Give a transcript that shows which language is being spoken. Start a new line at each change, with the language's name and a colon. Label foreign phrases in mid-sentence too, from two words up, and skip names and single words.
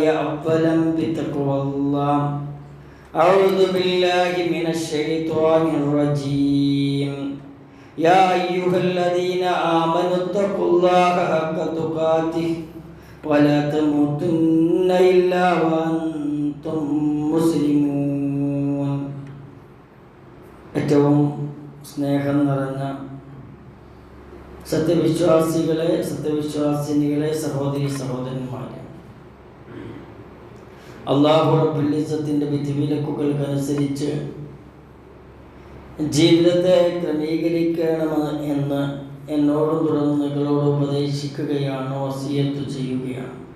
Arabic: أولا بتقوى الله أعوذ بالله من الشيطان الرجيم يا أيها الذين آمنوا اتقوا الله حق تقاته ولا تموتن إلا وأنتم مسلمون
Malayalam: ഏറ്റവും സ്നേഹം നിറഞ്ഞ സത്യവിശ്വാസികളെ സത്യവിശ്വാസിനികളെ സഹോദരി സഹോദരന്മാരെ,
Arabic: الله رب العزة
Malayalam: വിധിവിലക്കുകൾക്കനുസരിച്ച് ജീവിതത്തെ ക്രമീകരിക്കണമെന്ന് എന്ന് എന്നോടും തുടർന്ന് നിങ്ങളോട് ഉപദേശിക്കുകയാണ്, വസിയത്ത് ചെയ്യുകയാണ്.